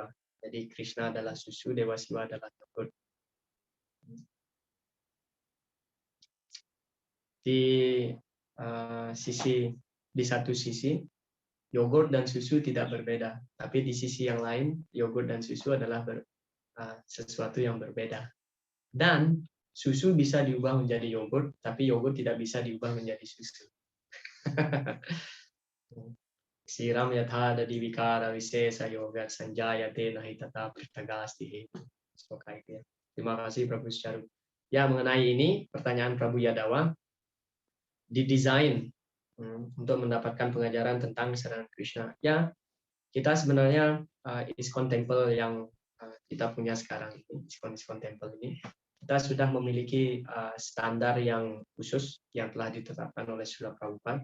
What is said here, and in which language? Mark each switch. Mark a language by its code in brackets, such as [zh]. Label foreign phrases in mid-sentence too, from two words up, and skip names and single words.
[id] Jadi Krishna adalah susu, Dewa Siwa adalah yogurt. Di satu sisi yogurt dan susu tidak berbeda, tapi di sisi yang lain yogurt dan susu adalah sesuatu yang berbeda. Dan susu bisa diubah menjadi yogurt, tapi yogurt tidak bisa diubah menjadi susu. [sa] Siram yatha dadi vikara visesa yoga sanjayate nahi tata pritagasti. [id] Terima kasih Prabu Sucaru. Ya, mengenai ini pertanyaan Prabu Yadawa, didesain untuk mendapatkan pengajaran tentang Sri Krishna. Ya, kita sebenarnya ISKCON Temple yang kita punya sekarang ini, ISKCON Temple ini, kita sudah memiliki standar yang khusus yang telah ditetapkan oleh Srila Prabhupada.